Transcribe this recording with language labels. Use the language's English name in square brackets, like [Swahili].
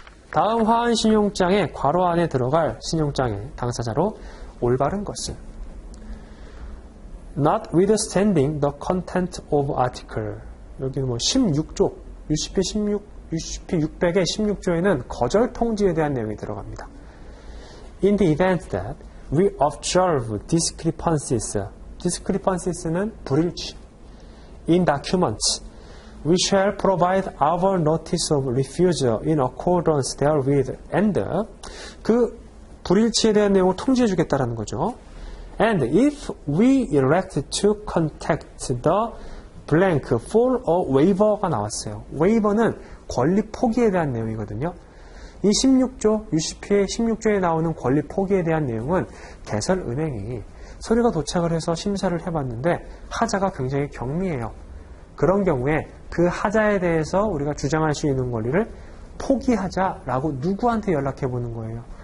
[Korean] 다음 화환신용장의 괄호 안에 들어갈 신용장의 당사자로 올바른 것은 [English] notwithstanding the content of article. [Korean] 여기는 뭐 16조, UCP 600의 16조에는 거절 통지에 대한 내용이 들어갑니다. [English] In the event that we observe discrepancies는 불일치. In documents, we shall provide our notice of refusal in accordance therewith and [Korean] 그 불일치에 대한 내용을 통지해 주겠다라는 거죠. [English] And if we elect to contact the blank for a waiver가 [Korean] 나왔어요. waiver는 권리 포기에 대한 내용이거든요. 이 16조, UCP의 16조에 나오는 권리 포기에 대한 내용은 개설은행이 서류가 도착을 해서 심사를 해봤는데 하자가 굉장히 경미해요. 그런 경우에 그 하자에 대해서 우리가 주장할 수 있는 권리를 포기하자라고 누구한테 연락해보는 거예요?